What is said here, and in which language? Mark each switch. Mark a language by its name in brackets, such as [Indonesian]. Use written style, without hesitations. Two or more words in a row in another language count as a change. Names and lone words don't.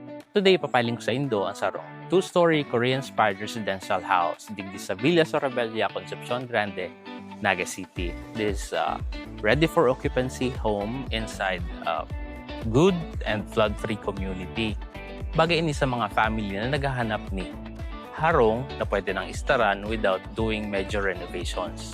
[English] Today, [Bikol] papaling ko sa Indo ang sarong [English] two-story Korean-inspired residential house [Bikol] digdi sa Villa Sorabella, Concepcion Grande, Naga City. [English] This ready for occupancy home inside a good and flood-free community. [Bikol] Bagay ini sa mga family na naghahanap ni harong na pwede nang istaran [English] without doing major renovations.